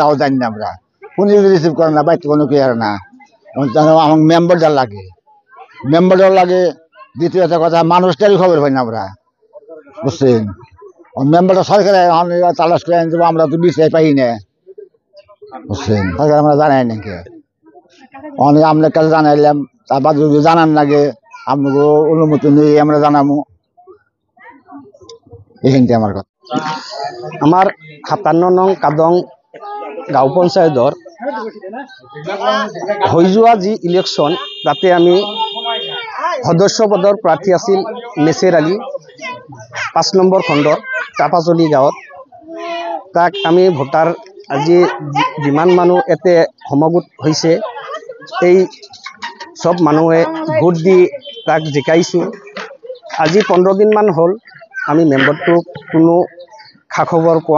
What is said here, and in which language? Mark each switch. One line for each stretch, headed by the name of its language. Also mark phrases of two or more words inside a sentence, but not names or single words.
Bangla: তাও জানি না আমরা ফোনে রিসিভ করে না বাইতে কোনো কেয়ার না আমার মেম্বারটা লাগে দ্বিতীয় কথা মানুষটারই খবর পাই না আমরা বুঝছেন মেম্বারটা সরকারে তালাশ করে আনতে আমরা তো বিষয় পাই না বুঝছেন সরকার আমরা জানাই নাকি অনেক আপনার কাছে জানাইলাম তারপর যদি জানান লাগে আপনাকে অনুমতি নিয়ে আমরা জানাবো এইখানটি আমার কথা
Assamese: আমার 57 নং কাদং গাঁও পঞ্চায়তৰ হৈ যোৱা যি ইলেকশ্যন তাতে আমি সদস্য পদৰ প্ৰাৰ্থী আছিল মেছেৰ আলী 5 নম্বৰ খণ্ডৰ টাপাজলি গাঁৱত তাক আমি ভোটাৰ আজি যিমান মানুহ এতে সমগোট হৈছে এই সব মানুহে ভোট দি তাক জিকাইছোঁ আজি 15 দিনমান হ'ল আমি মেম্বাৰটো কোনো খা খবৰ পোৱা